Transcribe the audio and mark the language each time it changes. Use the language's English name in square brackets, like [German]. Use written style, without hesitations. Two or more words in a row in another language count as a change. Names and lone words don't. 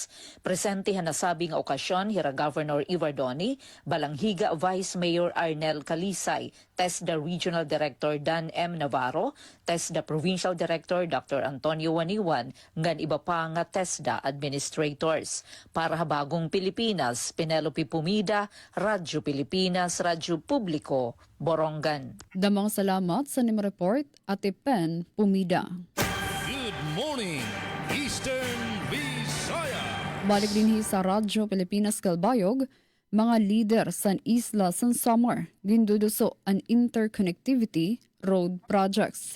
[Waray] Presente nasabi nga okasyon hira Governor Iwardoni, Balanghiga Vice Mayor Arnel Calisay, TESDA Regional Director Dan M. Navarro, TESDA Provincial Director Dr. Antonio Waniwan, ngan iba pa nga TESDA administrators. Para habagong Pilipinas, Penelope Pumida, Radyo Pilipinas, Radyo Publiko, Borongan. Damang salamat sa nim report at Pen Pumida. [English] Good morning, Eastern Visayas. [Waray] Balik din sa Radyo Pilipinas Kalbayog, mga leader sa Isla San Samar ginduduso ang [English] interconnectivity road projects.